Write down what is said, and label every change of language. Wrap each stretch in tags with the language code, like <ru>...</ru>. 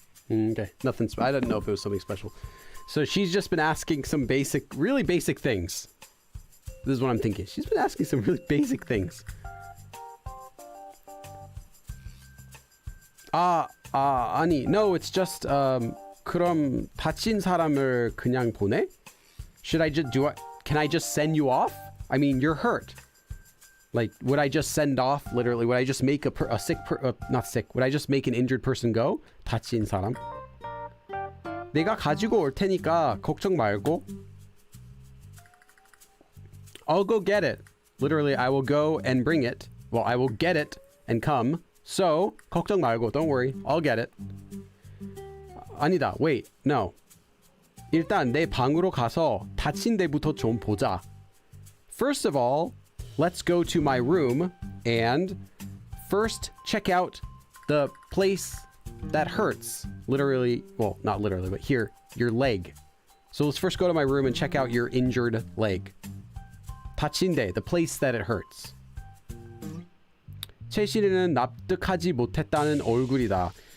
<en>Okay, nothing. I didn't know if it was something special. So she's just been asking some really basic things. This is what I'm thinking. She's been asking some really basic things.</en> <ko>아니,</ko> <en>no, it's just</en> <ko>그럼 다친 사람을 그냥 보내?</ko> <en>Can I just send you off? I mean, you're hurt. Like, would I just send off, literally, would I just make would I just make an injured person go?</en> <ko>다친 사람? 내가 가지고 올 테니까 걱정 말고.</ko> <en>I'll go get it. Literally, I will go and bring it. Well, I will get it and come. So,</en> <ko>걱정 말고,</ko> <en>don't worry. I'll get it.</en> <ko>아니다,</ko> <en>wait, no.</en> <ko>일단 내 방으로 가서 다친 데부터 좀 보자.</ko> <en>First of all, let's go to my room and first check out the place that hurts. Literally, well, not literally, but here, your leg. So let's first go to my room and check out your injured leg.</en> <ko>다친 데,</ko> <en>the place that it hurts.</en> <ko>최시리는 납득하지 못했다는 얼굴이다.</ko>